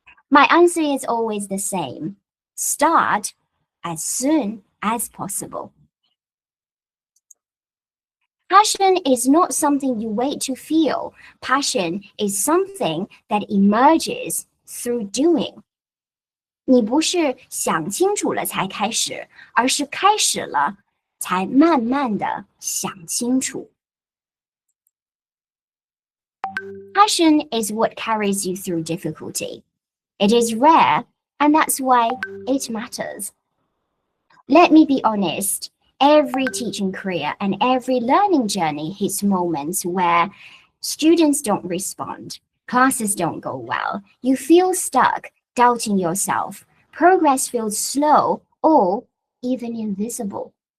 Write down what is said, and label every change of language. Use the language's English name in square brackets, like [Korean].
[English] My answer is always the same. Start as soon as possible. Passion is not something you wait to feel. Passion is something that emerges through doing. [Chinese] 你不是想清楚了才开始，而是开始了才慢慢的想清楚。 [English] Passion is what carries you through difficulty. It is rare, and that's why it matters. Let me be honest. Every teaching career and every learning journey hits moments where students don't respond, classes don't go well, you feel stuck, doubting yourself, progress feels slow or even invisible.